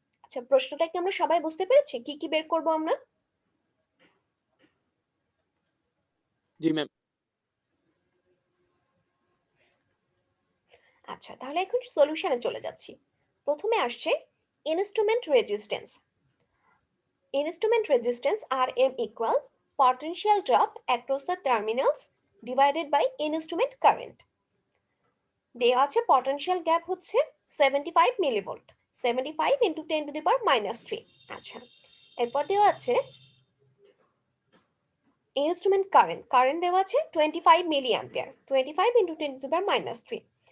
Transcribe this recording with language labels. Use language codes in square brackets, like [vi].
[bn] আচ্ছা, প্রশ্নটা কি আমরা সবাই বুঝতে পেরেছি কি কি বের করব আমরা? জি ম্যাম। আচ্ছা, তাহলে এখন সলিউশনে চলে যাচ্ছি। প্রথমে আসছে instrument resistance. [en] Instrument resistance RM equal potential drop across the terminals divided by instrument current। [bn] দেওয়া আছে পটেনশিয়াল গ্যাপ হচ্ছে 75 মিলিভোল্ট, 75 ইন্টু 10 টু দি পাওয়ার -3। আচ্ছা, এরপর দেওয়া আছে ইনস্ট্রুমেন্ট কারেন্ট, কারেন্ট দেওয়া আছে 25 মিলি ampere, 25 into 10 to the power -3।